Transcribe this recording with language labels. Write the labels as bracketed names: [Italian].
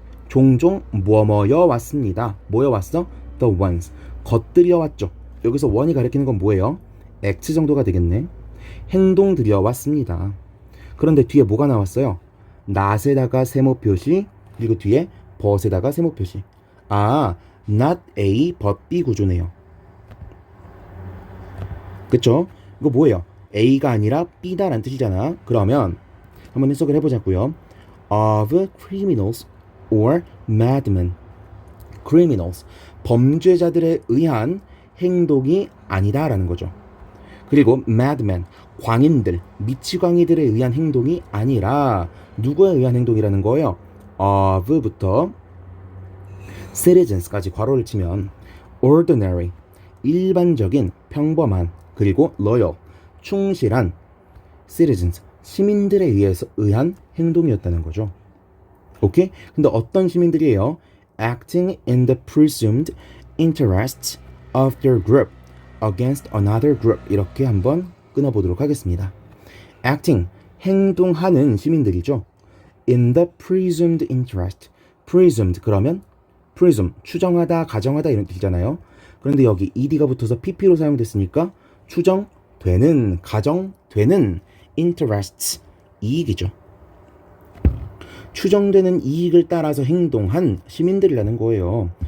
[Korean] 종종 뭐뭐여 왔습니다. 뭐여 왔어? [English] The ones. [Korean] 것들이여 왔죠. 여기서 one이 가리키는 건 뭐예요? act 정도가 되겠네. 행동들이여 왔습니다. 그런데 뒤에 뭐가 나왔어요? not에다가 세모 표시, 그리고 뒤에 but에다가 세모 표시. 아, not A but B 구조네요. 그쵸? 이거 뭐예요? A가 아니라 B다라는 뜻이잖아. 그러면 한번 해석을 해보자고요. [English] Of criminals or madmen. criminals. [Korean] 범죄자들에 의한 행동이 아니다라는 거죠. 그리고 madmen. 광인들, 미치광이들에 의한 행동이 아니라 누구에 의한 행동이라는 거예요? of부터 citizens까지 괄호를 치면 ordinary, 일반적인, 평범한, 그리고 loyal, 충실한 citizens, 시민들에 의한 행동이었다는 거죠. 오케이? 근데 어떤 시민들이에요? [English] acting in the presumed interests of their group against another group. [Korean] 이렇게 한번 끊어보도록 하겠습니다. acting, 행동하는 시민들이죠. [English] in the presumed interest. [Korean] presumed 그러면 presume, 추정하다, 가정하다 이런 뜻이잖아요. 그런데 여기 ed가 붙어서 pp로 사용됐으니까 추정되는, 가정되는 interests, 이익이죠. 추정되는 이익을 따라서 행동한 시민들이라는 거예요.